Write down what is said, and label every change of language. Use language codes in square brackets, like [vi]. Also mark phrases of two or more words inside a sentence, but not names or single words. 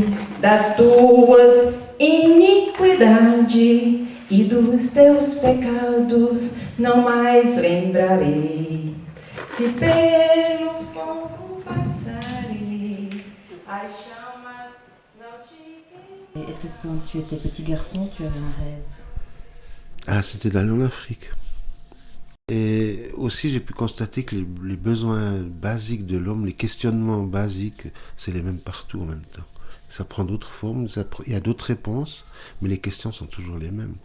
[pt] Das tuas iniquidades e dos teus pecados não mais lembrarei. Se pelo fogo passares, as chamas não te queimarão. [fr] Est-ce que quand tu étais petit garçon, tu avais un rêve? Ah, c'était d'aller en Afrique. Et aussi, j'ai pu constater que les besoins basiques de l'homme, les questionnements basiques, c'est les mêmes partout en même temps. Ça prend d'autres formes, il y a d'autres réponses, mais les questions sont toujours les mêmes, quoi.